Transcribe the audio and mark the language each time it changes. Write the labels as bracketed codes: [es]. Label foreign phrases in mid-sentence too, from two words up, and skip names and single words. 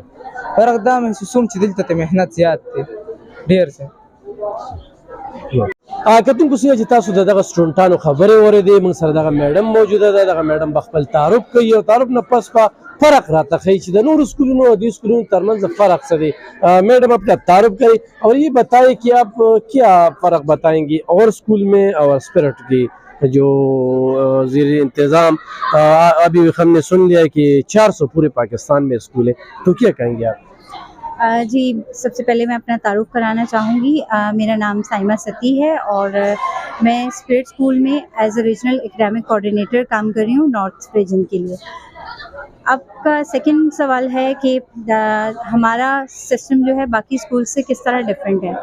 [ps] فرق دا محسوسوم چې دلته ته محنت زیات دی، ډېر زیات. کتونکو څنګه چې تاسو دغه سټوډنټانو خبرې اورېدې، موږ سره دغه میډم موجوده ده. دغه میډم به خپل تعارف کوي او تعارف نه پس به فرق راته ښیي چې د نورو اسکولونو اور دې اسکولونو ترمنځ فرق څه دی. [ur] میڈم اپنا تعارف کریں اور یہ بتائیں کہ آپ کیا فرق بتائیں گی اور اسکول میں اور اسپرٹ کی جو زیر انتظام ابھی ہم نے سن لیا کہ 400 پورے پاکستان میں اسکول ہے، تو کیا کہیں گے آپ؟ جی، سب سے پہلے میں اپنا تعارف کرانا چاہوں گی. میرا نام سائمہ ستی ہے اور میں سپرٹ سکول میں [en] as a regional academic coordinator [ur] کام کر رہی ہوں [en] North Region [ur] کے لیے. آپ کا سیکنڈ سوال ہے کہ ہمارا سسٹم جو ہے باقی سکول سے کس طرح ڈفرنٹ ہے.